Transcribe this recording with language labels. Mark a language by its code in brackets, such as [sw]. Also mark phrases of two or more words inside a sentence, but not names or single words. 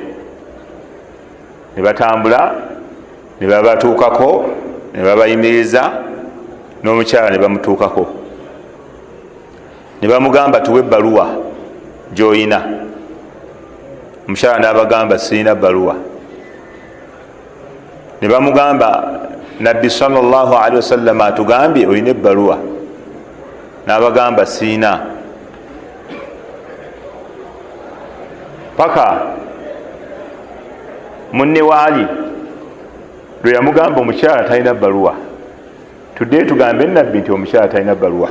[lg] Ne batambula ne babatuukako ne babayimiriza, n'omukyala ne bamutuukako ne bamugamba tuwe ebbaluwa gy'oyina. Omukyala n'abagamba sirina bbaluwa. Ne bamugamba nabbi [ar] صلى الله عليه وسلم [lg] atugambye olina ebbaluwa, n'abagamba sirina. Paka munne wa Ali lwe yamugamba omukyala talina bbaluwa, tuddeyo tugambe nabbi nti omukyala talina bbaluwa.